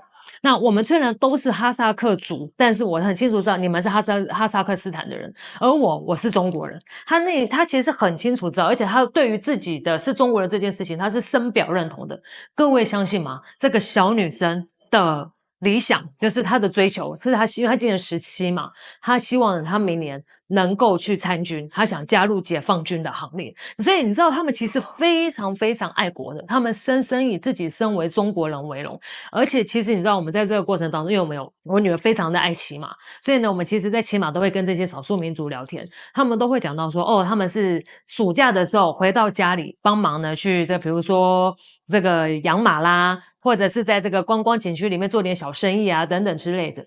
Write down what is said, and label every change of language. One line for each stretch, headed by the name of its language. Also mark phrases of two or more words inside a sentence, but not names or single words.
Chinese: 那我們雖然都是哈薩克族，但是我很清楚知道你們是哈薩克斯坦的人，而我是中國人。他其實是很清楚知道，而且他對於自己的是中國人這件事情，他是深表認同的。各位相信嗎？這個小女生的理想就是她的追求，是她希望她今年17嘛，她希望她明年能夠去參軍，他想加入解放軍的行列。所以你知道他們其實非常非常愛國的，他們深深以自己身為中國人為榮。而且其實你知道我們在這個過程當中，因為我女兒非常的愛騎馬，所以呢我們其實在騎馬都會跟這些少數民族聊天，他們都會講到說他們是暑假的時候回到家裡幫忙呢去比如說這個養馬啦，或者是在這個觀光景區裡面做點小生意啊等等之類的。